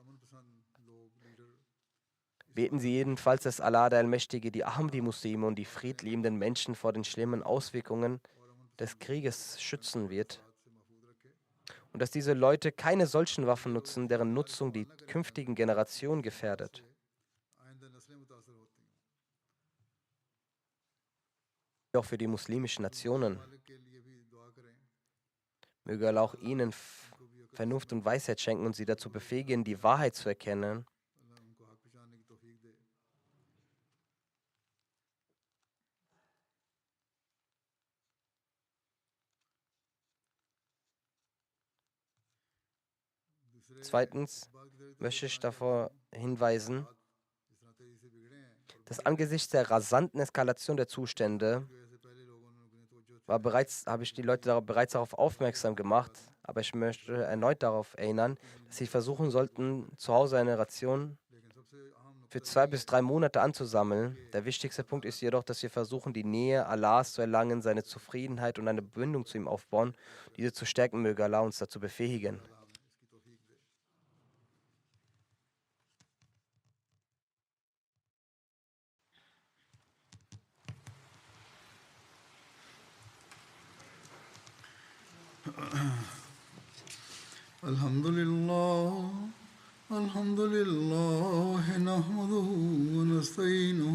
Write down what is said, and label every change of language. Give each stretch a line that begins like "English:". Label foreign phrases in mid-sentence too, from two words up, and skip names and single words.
German: Beten Sie jedenfalls, dass Allah der Allmächtige die Ahmadi-Muslime und die friedliebenden Menschen vor den schlimmen Auswirkungen des Krieges schützen wird und dass diese Leute keine solchen Waffen nutzen, deren Nutzung die künftigen Generationen gefährdet. auch für die muslimischen Nationen.
Urdu: مالک کے لیے بھی دعا کریں.
German: Möge Allah auch ihnen Vernunft und Weisheit schenken und sie dazu befähigen, die Wahrheit zu erkennen.
Urdu: اللہ ان کو حق پہچاننے کی توفیق دے.
German: Zweitens möchte ich davor hinweisen,
Urdu: جس طرح تیزی سے بگڑے ہیں اور
German: dass angesichts der rasanten Eskalation der Zustände
Urdu: کی وجہ سے پہلے لوگوں نے اپنی توجہ
German: habe ich die Leute bereits darauf aufmerksam gemacht, aber ich möchte erneut darauf erinnern, dass sie versuchen sollten, zu Hause eine Ration
Urdu: لیکن سب سے اہم
German: für 2 bis 3 Monate anzusammeln. Der wichtigste Punkt ist jedoch, dass wir versuchen, die Nähe Allahs zu erlangen, seine Zufriedenheit und eine Bindung zu ihm aufbauen. Diese zu stärken, möge Allah uns dazu befähigen.
Urdu: اس کی توفیق دے.
Arabic: الحمد لله نحمده ونستعينه